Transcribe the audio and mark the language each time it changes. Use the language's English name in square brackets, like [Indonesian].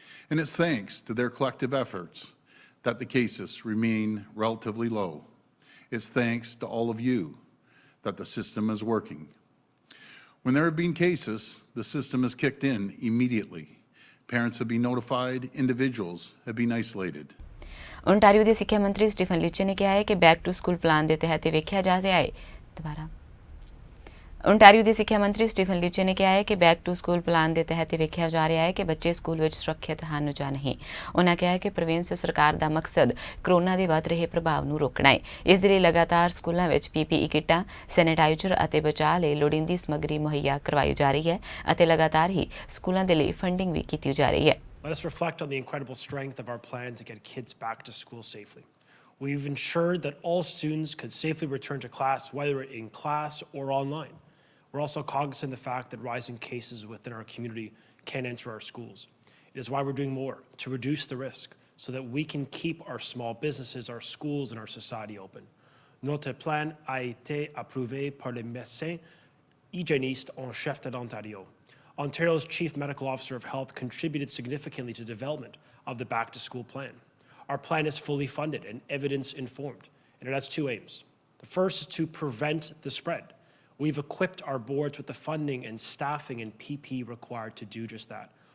[English] And it's thanks to their collective efforts that the cases remain relatively low. It's thanks to all of you that the system is working. When there have been cases, the system has kicked in immediately. Parents have been notified, individuals have been isolated. [Punjabi] Ontario ਦੇ ਸਿੱਖਿਆ ਮੰਤਰੀ Stephen ਲੀਚੇ ਨੇ ਕਿਹਾ ਹੈ ਕਿ back to school plan ਦੇ ਤਹਿਤ ਵੇਖਿਆ ਜਾ ਰਿਹਾ ਹੈ ओंटारियो ਦੇ ਸਿੱਖਿਆ ਮੰਤਰੀ ਸਟੀਫਨ ਲੀਚੇ ਨੇ ਕਿਹਾ ਹੈ ਕਿ ਬੈਕ ਟੂ ਸਕੂਲ ਪਲਾਨ ਦੇ ਤਹਿਤ ਵੇਖਿਆ ਜਾ ਰਿਹਾ ਹੈ ਕਿ ਬੱਚੇ ਸਕੂਲ ਵਿੱਚ ਸੁਰੱਖਿਅਤ ਹਨ ਜਾਂ ਨਹੀਂ। ਉਨ੍ਹਾਂ ਕਿਹਾ ਕਿ ਪ੍ਰੋਵਿੰਸ ਸਰਕਾਰ ਦਾ ਮਕਸਦ ਕਰੋਨਾ ਦੇ ਵੱਧ ਰਹੇ ਪ੍ਰਭਾਵ ਨੂੰ ਰੋਕਣਾ ਹੈ। ਇਸ ਦੇ ਲਈ ਲਗਾਤਾਰ ਸਕੂਲਾਂ ਵਿੱਚ PPE ਕਿੱਟਾਂ, ਸੈਨੀਟਾਈਜ਼ਰ ਅਤੇ ਬਚਾਅ ਲਈ ਲੋੜੀਂਦੀ ਸਮੱਗਰੀ ਮੁਹੱਈਆ ਕਰਵਾਈ ਜਾ ਰਹੀ ਹੈ ਅਤੇ ਲਗਾਤਾਰ ਹੀ ਸਕੂਲਾਂ ਦੇ ਲਈ ਫੰਡਿੰਗ ਵੀ ਕੀਤੀ ਜਾ ਰਹੀ ਹੈ। [English] Let us reflect on the incredible strength of our plan to get kids back to school safely. We've ensured that all students could safely return to class, whether in class or online. We're also cognizant of the fact that rising cases within our community can enter our schools. It is why we're doing more to reduce the risk so that we can keep our small businesses, our schools, and our society open. [French] Notre plan a été approuvé par le médecin hygiéniste en chef de l'Ontario. [English] Ontario's Chief Medical Officer of Health contributed significantly to development of the Back to School plan. Our plan is fully funded and evidence-informed, and it has two aims. The first is to prevent the spread. We've equipped our boards with the funding and staffing and PPE required to do just that.